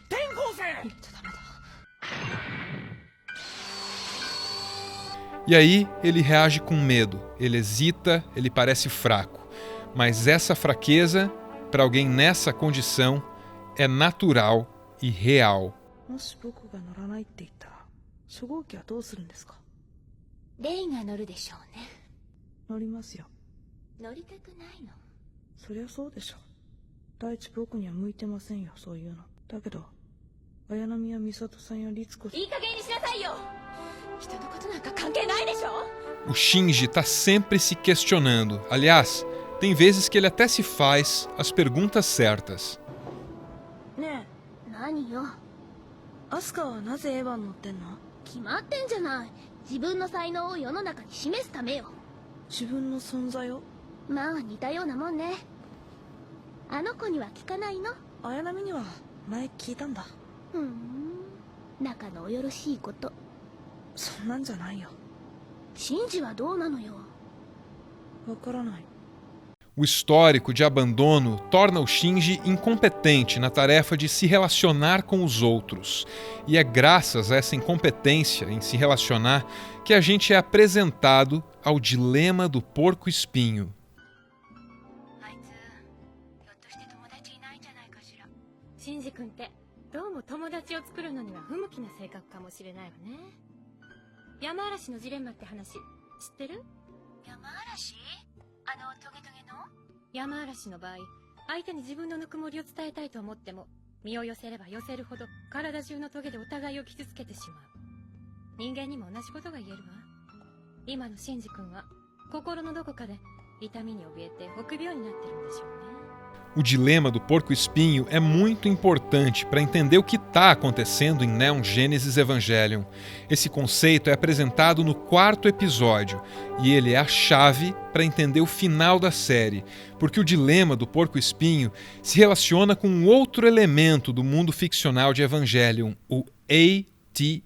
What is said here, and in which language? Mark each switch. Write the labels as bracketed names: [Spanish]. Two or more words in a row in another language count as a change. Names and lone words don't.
[Portuguese] E aí ele reage com medo, ele hesita, ele parece fraco. Mas essa fraqueza, para alguém nessa condição, é natural e real. [Japanese] もし僕が乗らないって言ったら、初号機はどうするんですか？レイが乗るでしょうね。乗りますよ。乗りたくないの。そりゃそうでしょ。第一僕には向いてませんよ、そういうの。 だけど綾波は美里さんや律子さんいい加減にしなさいよ。人のことなんか関係ないでしょ。 [Portuguese] O Shinji está sempre se questionando. Aliás, tem vezes que ele até se faz as perguntas certas. [Japanese] ね何よ。えアスカはなぜエヴァン乗ってんの？決まってんじゃない。自分の才能を世の中に示すためよ。自分の存在を？まあ似たようなもんね。あの子には聞かないの？綾波には前聞いたんだ。ふん。仲のおよろしいこと。そんなんじゃないよ。シンジはどうなのよ。わからない。 [Portuguese] O histórico de abandono torna o Shinji incompetente na tarefa de se relacionar com os outros. E é graças a essa incompetência em se relacionar que a gente é apresentado ao dilema do porco-espinho. [Japanese] あいつ、ひょっとして友達いないんじゃないかしら。シンジ君ってどうも友達を作るのには不向きな性格かもしれないわね。山嵐のジレンマって話知ってる？山嵐？あのトゲトゲの？山嵐の場合、相手に自分のぬくもりを伝えたいと思っても、身を寄せれば寄せるほど体中のトゲでお互いを傷つけてしまう。人間にも同じことが言えるわ。今のシンジ君は心のどこかで痛みに怯えて臆病になってるんでしょうね。 [Portuguese] O dilema do porco-espinho é muito importante para entender o que está acontecendo em Neon Genesis Evangelion. Esse conceito é apresentado no 4º episódio e ele é a chave para entender o final da série, porque o dilema do porco-espinho se relaciona com um outro elemento do mundo ficcional de Evangelion, o A.T.